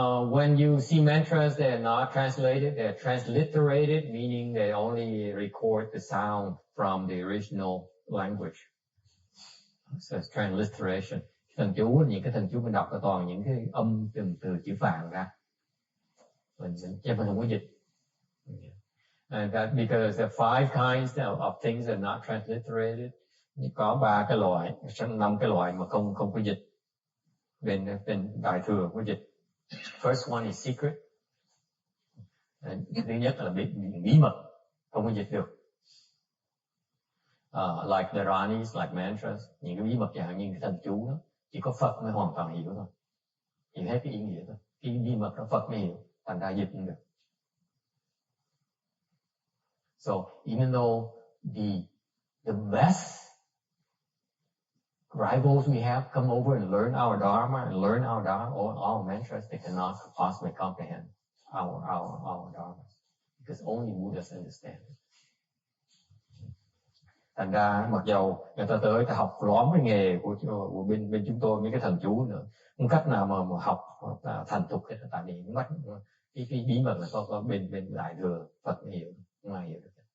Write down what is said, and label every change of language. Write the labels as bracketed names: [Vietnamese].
[English] When you see mantras, they're not translated, they're transliterated, meaning they only record the sound from the original language. So it's transliteration. [Vietnamese] Thần chú, những cái thần chú mình đọc là toàn những cái âm từ chữ Phạn ra. Mình không có dịch. [English] And that because there are 5 kinds of things that are not transliterated. [Vietnamese] Có 5 cái loại mà không có dịch. Bên Đại Thừa có dịch. [English] First one is secret. [Vietnamese] Thứ nhất là bí mật, không có dịch được. [English] Like the Ranis, like mantras, [Vietnamese] những cái bí mật chẳng như cái thần chú đó, chỉ có Phật mới hoàn toàn hiểu thôi. Hiểu hết cái ý nghĩa thôi. Cái bí mật đó Phật mới hiểu, thành ra dịch không được. [English] So even though the best rivals we have come over and learn our Dharma and learn our mantras, they cannot possibly comprehend our Dharma. Because only Buddhas understand it. [Vietnamese] Thành ra mặc dầu người ta tới ta học lóm cái nghề của bên chúng tôi mấy cái thần chú nữa, không cách nào mà học thành thục hết, tại vì mất cái bí mật là có bên Đại Thừa Phật mới hiểu, không ai hiểu được.